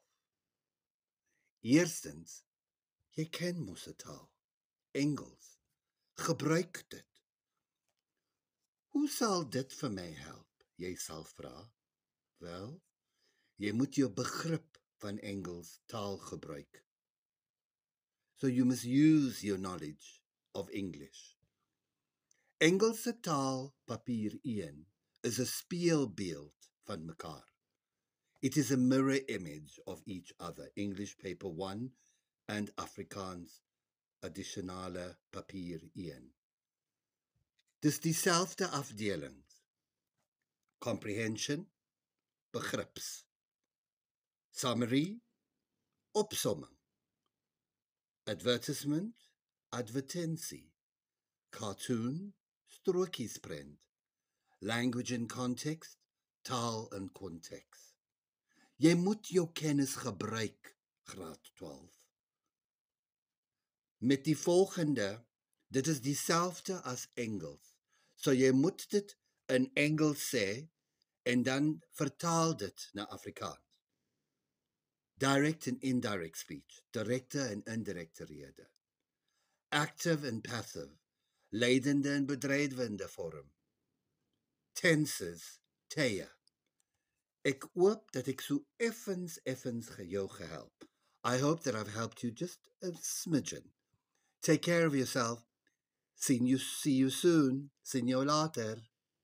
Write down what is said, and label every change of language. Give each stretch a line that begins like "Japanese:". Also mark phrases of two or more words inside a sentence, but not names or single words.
Afrikaans: Eerstens, jy ken mos 'n taal, Engels. Gebruik dit. Hoe sal dit vir my help? Jy sal vra. Wel, jy moet jou begrip van Engels taal gebruik.
English: So you must use your knowledge of English.
Afrikaans: Engelse taal papier 1 is 'n speelbeeld van mekaar.
English: It is a mirror image of each other, English paper 1 and Afrikaans
Afrikaans: additionale papier
English: 1.
Afrikaans: Dis dieselfde afdelings.
English: Comprehension, begrips. Summary, opsomming. Advertisement, advertensie. Cartoon, strokiesprent. Language and context,
Afrikaans: taal en konteks. Jy moet jou kennis gebruik, graad 12. Met die volgende, dit is dieselfde as Engels. So jy moet dit in Engels sê en dan vertaal dit na Afrikaans.
English: Direct and indirect speech,
Afrikaans: direkte en indirekte rede.
English: Active and passive,
Afrikaans: leidende en bedreigende vorm.
English: Tenses, tye.
Afrikaans: Ek hoop dat ek so effens jou gehelp.
English: I hope that I've helped you just a smidgen. Take care of yourself. See you soon. See you later.